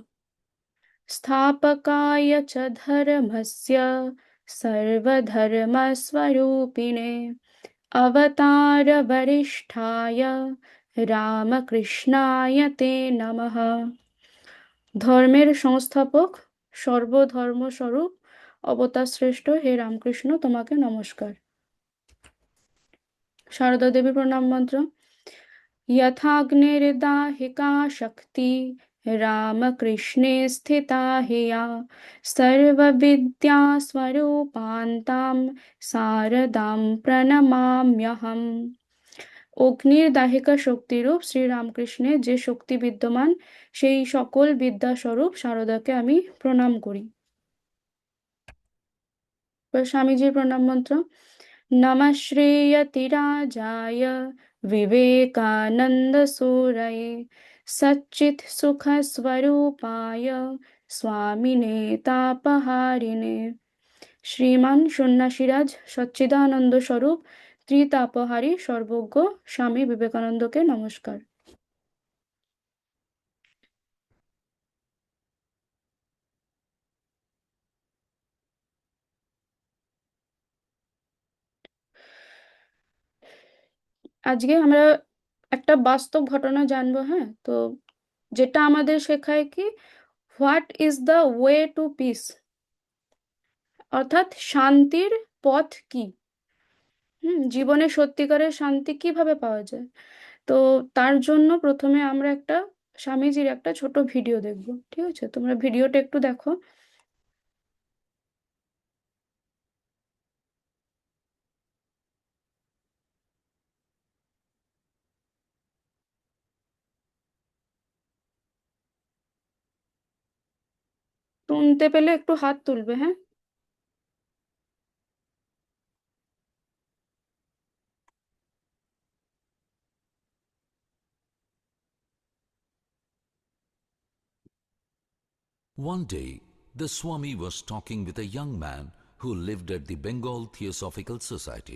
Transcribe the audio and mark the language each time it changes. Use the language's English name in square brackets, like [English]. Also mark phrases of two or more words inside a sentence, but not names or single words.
[Sanskrit] স্থাপকায় চ ধর্মস্য সর্বধর্মস্বরূপিণে অবতার বরিষ্ঠায় রামকৃষ্ণায় তে নমঃ। [Bangla] ধর্মের সংস্থাপক, সর্বধর্মস্বরূপ, অবতার শ্রেষ্ঠ হে রামকৃষ্ণ, তোমাকে নমস্কার। সারদা দেবী প্রণাম মন্ত্র [Sanskrit] यथाग्निर्दाहिका शक्ति रामकृष्णे स्थिता हिया सर्वविद्यास्वरूपान्तां शारदां प्रणमाम्यहम्। [Bangla] অগ্নির দাহিকা শক্তিরূপ শ্রী রামকৃষ্ণের যে শক্তি বিদ্যমান, সেই সকল বিদ্যাস্বরূপ শারদাকে আমি প্রণাম করি। স্বামীজির প্রণাম মন্ত্র [Sanskrit] নমঃ শ্রেয়তিরাজায় विवेकानंद सूरये सच्चित् सुख स्वरूपाय स्वामिने तापहारिणे। [Bangla] শ্রীমান সন্ন্যাসীরাজ সচ্চিদানন্দ স্বরূপ ত্রিতাপহারী সর্বজ্ঞ স্বামী বিবেকানন্দকে নমস্কার। আজকে আমরা একটা বাস্তব ঘটনা জানবো। হ্যাঁ, তো যেটা আমাদের শেখায় কি, [English] What is the way to peace, [Bangla] অর্থাৎ শান্তির পথ কি। জীবনে সত্যিকারের শান্তি কিভাবে পাওয়া যায়। তো তার জন্য প্রথমে আমরা একটা স্বামীজির একটা ছোট ভিডিও দেখব। ঠিক আছে, তোমরা ভিডিওটা একটু দেখো। শুনতে পেলে একটু হাত তুলবে, হ্যাঁ। [English] One day, the Swami was talking with a young man who lived at the Bengal Theosophical Society.